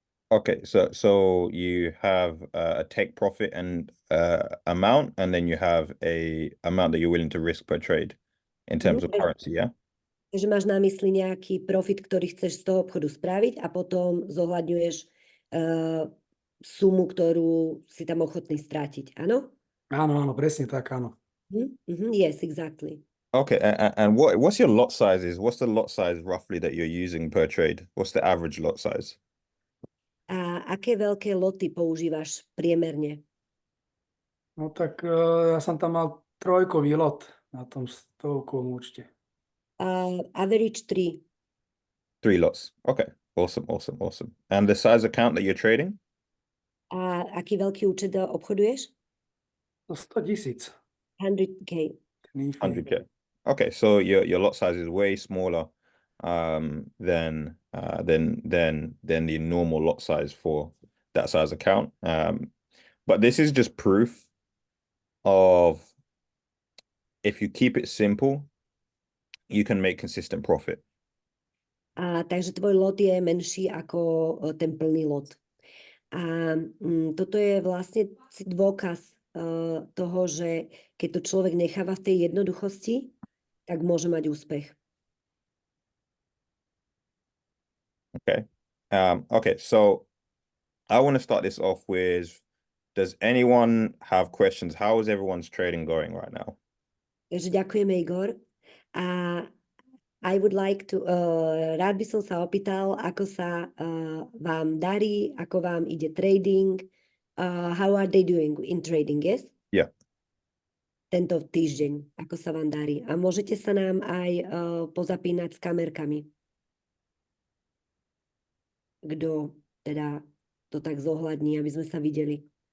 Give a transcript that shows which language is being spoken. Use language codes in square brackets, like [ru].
[en] Okay, so you have a take profit and amount, and then you have a amount that you're willing to risk per trade in terms of currency, yeah? [sk] Takže máš na mysli nejaký profit, ktorý chceš z toho obchodu spraviť a potom zohľadňuješ sumu, ktorú si tam ochotný strátiť, áno? Áno, presne tak, áno. [en] Yes, exactly. Okay, and what's your lot sizes? What's the lot size roughly that you're using per trade? What's the average lot size? [sk] A aké veľké loty používaš priemerne? No tak ja som tam mal 3-kový lot na tom 100-kovom účte. [en] Average 3. 3 lots. Okay, awesome. And the size account that you're trading? [sk] A aký veľký účet obchoduješ? 100 000. [en] 100K. 100K. Okay, so your lot size is way smaller than the normal lot size for that size account. But this is just proof of if you keep it simple, you can make consistent profit. [sk] Takže tvoj lot je menší ako ten plný lot. A toto je vlastne dôkaz toho, že keď to človek necháva v tej jednoduchosti, tak môže mať úspech. [en] Okay, so I want to start this off with, does anyone have questions? How is everyone's trading going right now? [sk] Takže ďakujeme, Igor. A [en] I would like to, [sk] rád by som sa opýtal, ako sa vám darí, ako vám ide trading. [en] How are they doing in trading, yes? Yeah. [sk] Tento týždeň, ako sa vám darí. A môžete sa nám aj pozapínať s kamerkami. Kto teda to tak zohľadní, aby sme sa videli.